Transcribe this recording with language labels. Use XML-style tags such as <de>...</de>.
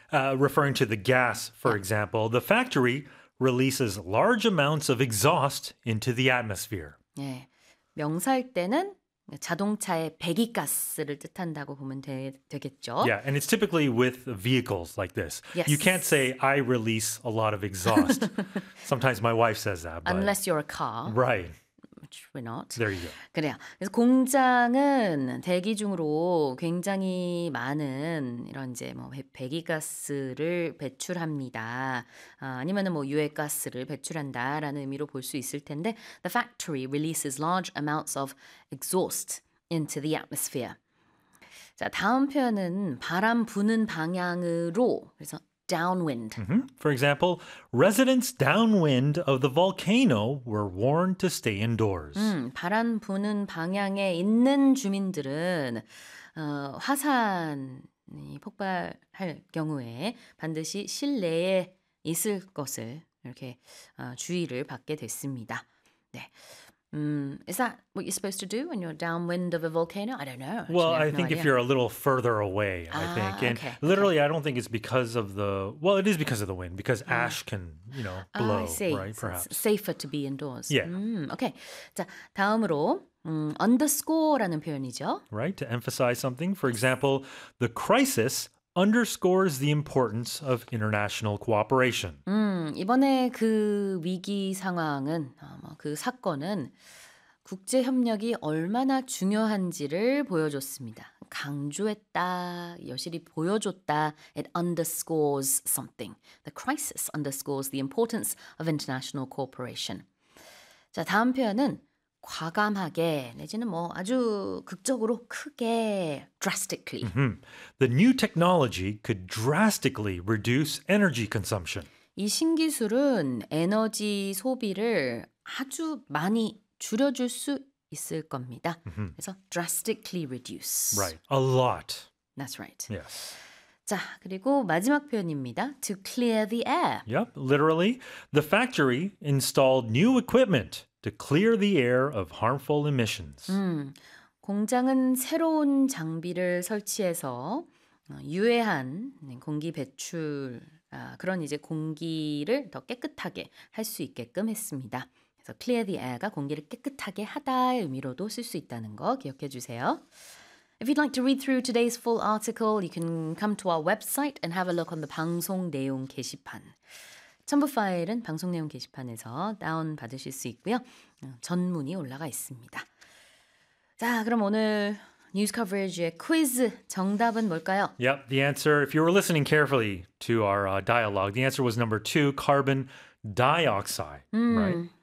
<en>Referring to the gas, for example, the factory releases large amounts of exhaust into the atmosphere.</en> <ko>네. 명사일 때는 자동차의 배기가스를 뜻한다고 보면 되겠죠.</ko> <en>Yeah, and it's typically with vehicles like this. Yes. You can't say, I release a lot of exhaust. Sometimes my wife says that. But... Unless you're a car. Right. Which we're not. There you go.</en> <ko>그래요. 그래서 공장은 대기 중으로 굉장히 많은 이런 이제 뭐 배기가스를 배출합니다. 아니면은 뭐 유해가스를 배출한다라는 의미로 볼 수 있을 텐데,</ko> <en>the factory releases large amounts of exhaust into the atmosphere.</en> <ko>자, 다음 표현은 바람 부는 방향으로 그래서 downwind.</ko> <en>Mm-hmm. For example, residents downwind of the volcano were warned to stay indoors.</en> <ko>바람 부는 방향에 있는 주민들은 화산이 폭발할 경우에 반드시 실내에 있을 것을 이렇게 주의를 받게 됐습니다. 네.</ko> <en>Is that what you're supposed to do when you're downwind of a volcano? I don't know. Well, I think if you're a little further away, I think. And literally, I don't think it's because of the... Well, it is because of the wind, because ash can, you know, blow, I see. Right, perhaps. It's safer to be indoors. Yeah.</en> <ko>Okay. 자, 다음으로, underscore라는 표현이죠.</ko> <en>Right, to emphasize something. For example, the crisis underscores the importance of international cooperation.</en> <ko>이번에 그 위기 상황은 그 사건은 국제 협력이 얼마나 중요한지를 보여줬습니다. 강조했다. 여실히 보여줬다.</ko> <en>It underscores something. The crisis underscores the importance of international cooperation.</en> <ko>자, 다음 표현은 과감하게 내지는 뭐 아주 극적으로 크게 drastically. Mm-hmm.</ko> <en>The new technology could drastically reduce energy consumption.</en> <ko>이 신기술은 에너지 소비를 아주 많이 줄여줄 수 있을 겁니다. Mm-hmm. 그래서 drastically reduce.</ko> <en>Right, a lot. That's right. Yes.</en> <ko>자, 그리고 마지막 표현입니다.</ko> <en>To clear the air. Yep, literally. The factory installed new equipment to clear the air of harmful emissions.</en> <ko>공장은 새로운 장비를 설치해서 유해한 공기 배출, 그런 이제 공기를 더 깨끗하게 할 수 있게끔 했습니다. 그래서 clear the air가 공기를 깨끗하게 하다의 의미로도 쓸 수 있다는 거 기억해 주세요.</ko> <en>If you'd like to read through today's full article, you can come to our website and have a look on the</en> <ko>방송 내용 게시판. 첨부 파일은 방송 내용 게시판에서 다운 받으실 수 있고요. 전문이 올라가 있습니다. 자, 그럼 오늘 뉴스 커버리지의 퀴즈 정답은 뭘까요?</ko> <en>Yep, the answer, if you were listening carefully to our dialogue, the answer was number 2, carbon dioxide, right?</en>